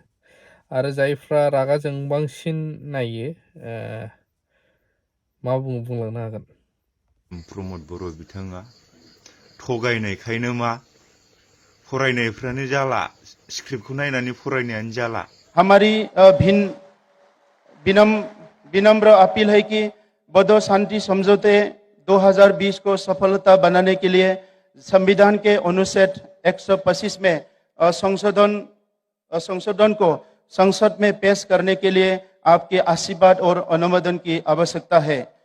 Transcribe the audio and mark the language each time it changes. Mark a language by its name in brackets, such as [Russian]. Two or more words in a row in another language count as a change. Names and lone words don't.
[Bodo] आरो जायफ्रा रागा जोंबांसिन नायो मा बुंलांनो हागोन। प्रमद बर' बिथाङा थगायनायखायनो मा फरायनायफ्रानो जाला स्क्रिप्टखौ नायनानै फरायनायानो जाला। [Hindi] हमारी विनम्र अपील है कि बोडो शांति समझौते 2020 को सफलता बनाने के लिए संविधान के अनुच्छेद 125 में संशोधन को संसद में पेश करने के लिए आपके आशीर्वाद और अनुमोदन की आवश्यकता है।